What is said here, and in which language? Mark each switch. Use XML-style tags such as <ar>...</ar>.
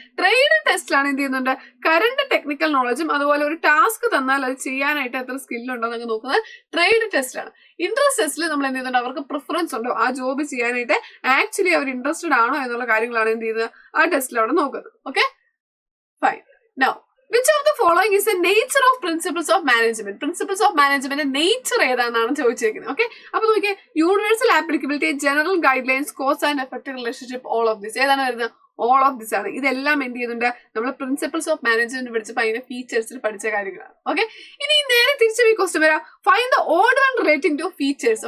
<ml>Trade ടെസ്റ്റിലാണ് എന്ത് ചെയ്യുന്നുണ്ട്, current technical നോളജും അതുപോലെ ഒരു ടാസ്ക് തന്നാൽ അത് ചെയ്യാനായിട്ട് എത്ര സ്കില്ലുണ്ടോ എന്നൊക്കെ നോക്കുന്നത് ട്രേഡ് ടെസ്റ്റിലാണ്. ഇൻട്രസ്റ്റ് ടെസ്റ്റിൽ നമ്മൾ എന്ത് ചെയ്യുന്നുണ്ട്, അവർക്ക് പ്രിഫറൻസ് ഉണ്ടോ ആ ജോബ് ചെയ്യാനായിട്ട്, ആക്ച്വലി അവർ ഇൻട്രസ്റ്റഡ് ആണോ എന്നുള്ള കാര്യങ്ങളാണ് എന്ത് ചെയ്യുന്നത് ആ ടെസ്റ്റിൽ അവിടെ നോക്കുന്നത്. Okay, fine.</ml> <en>Now which of the following is the nature of principles of management?</en> <ml>Principles of management nature ഏതാണെന്നാണ് ചോദിച്ചിരിക്കുന്നത്. ഓക്കെ, അപ്പൊ നോക്കിയേ, universal applicability, general guide lines, cause and effect relationship, all of this. ഏതാണ് വരുന്നത്? All of this ആണ്. ഇതെല്ലാം എന്ത് ചെയ്യുന്നുണ്ട്, നമ്മൾ പ്രിൻസിപ്പിൾസ് ഓഫ് മാനേജ്മെന്റ് പഠിച്ചപ്പോൾ അതിന്റെ ഫീച്ചേഴ്സിൽ പഠിച്ച കാര്യങ്ങളാണ്. ഓക്കെ, ഇനി നേരെ തിരിച്ചു ഈ ക്വസ്റ്റ്യൻ വരാം,</ml> <en>Find the odd one relating to features.</en>